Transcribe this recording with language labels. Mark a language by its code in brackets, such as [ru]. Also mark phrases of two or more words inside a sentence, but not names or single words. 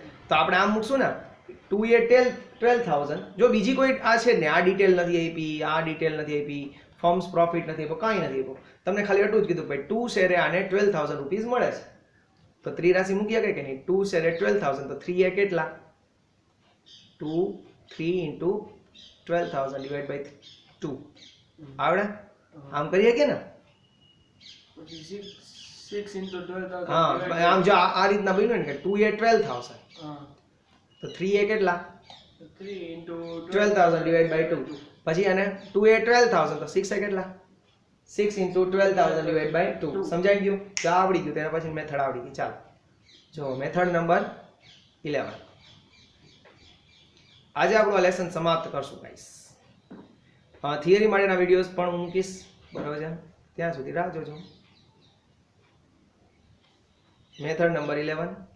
[gu] તો આપણે આમ મૂકશું ને, 2 એ 12,000. જો બીજી કોઈ આ છે ને, આ ડિટેલ નથી આપી, આ ડિટેલ નથી આપી, [en] firms profit [gu] નથી આપ્યો, કાંઈ નથી આપ્યો, તમને ખાલી એટલું જ કીધું ભાઈ 2 શેરે આને 12,000 રૂપીસ મળે છે. તો ત્રિરાશિ મૂકી શકે કે નહીં? 2 શેરે 12,000, તો 3 એ કેટલા? [en] 3 into 12,000 divided by 2. [gu] આવડે? આમ કરીએ કે ને? [en] 6 into 12,000. [gu] હા, આમ જો આ રીતના બન્યું ને કે 2 એ 12,000, તો 3 એ કેટલા? [en] 3 into 12,000 divided by 2. [gu] પછી આને 2 એ 12,000, તો 6 એ કેટલા? [en] 6 into 12,000 divided by 2. [gu] સમજાઈ ગયું? તો આવડી ગયું. તેના પછી મેથડ આવડી ગઈ. ચાલો જો [en] method number [gu] 11. આજે આપણો લેસન સમાપ્ત કરશું ગાઈસ. થિયરી માટેના વિડીયોઝ પણ હું મૂકીશ. બરાબર છે? ત્યાં સુધી રાહ જોજો. [en] method number [gu] 11.